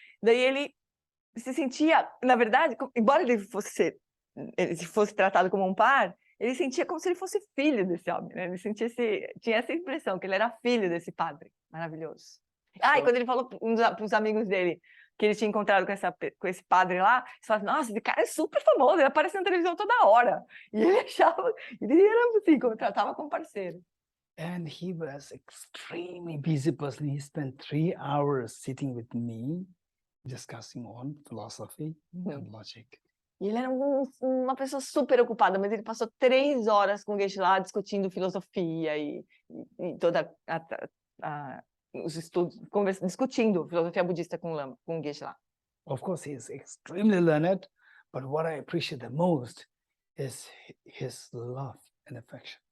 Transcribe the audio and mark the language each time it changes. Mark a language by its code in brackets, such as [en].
[pt] Daí ele se sentia, na verdade, embora ele fosse tratado como um par, ele sentia como se ele fosse filho desse homem, né? Ele tinha essa impressão, que ele era filho desse padre maravilhoso. E quando ele falou para os amigos dele que ele tinha encontrado com esse padre lá, eles falaram, nossa, esse cara é super famoso, ele aparece na televisão toda hora. E ele achava, ele era assim, tratava como parceiro. [en] And he was extremely busy person. He spent 3 hours sitting with me, discussing on philosophy and logic. [pt] E ele era uma pessoa super ocupada, mas ele passou 3 horas com o Geshe lá discutindo filosofia e toda os estudos, discutindo filosofia budista com o Geshe lá. [en] Of course, he is extremely learned, but what I appreciate the most is his love and affection.